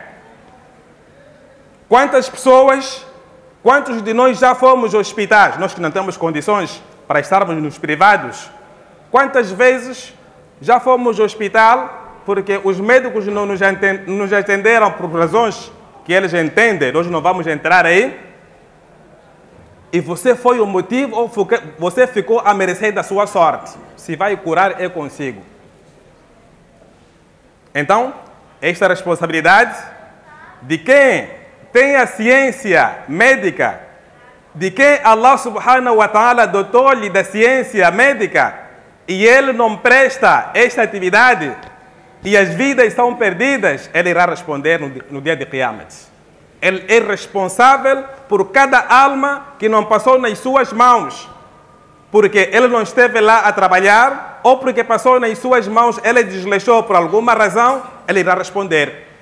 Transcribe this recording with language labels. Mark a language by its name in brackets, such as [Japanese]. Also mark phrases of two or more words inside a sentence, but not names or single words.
[Portuguese] Quantas pessoas, quantos de nós já fomos aos hospitais, nós que não temos condições para estarmos nos privados, quantas vezes já fomos ao hospital porque os médicos não nos atenderam por razões que eles entendem, nós não vamos entrar aí, e você foi o motivo ou você ficou à mercê da sua sorte? Se vai curar, é consigo. Então, esta responsabilidade de quem tem a ciência médica, de quem [Arabic] الله سبحانه وتعالى [Portuguese] dotou-lhe da ciência médica e ele não presta esta atividade e as vidas são perdidas, ele irá responder no dia de Qiyamat. Ele é responsável por cada alma que não passou nas suas mãos, porque ele não esteve lá a trabalhar ou porque passou nas suas mãos, ele desleixou por alguma razão, ele irá responder.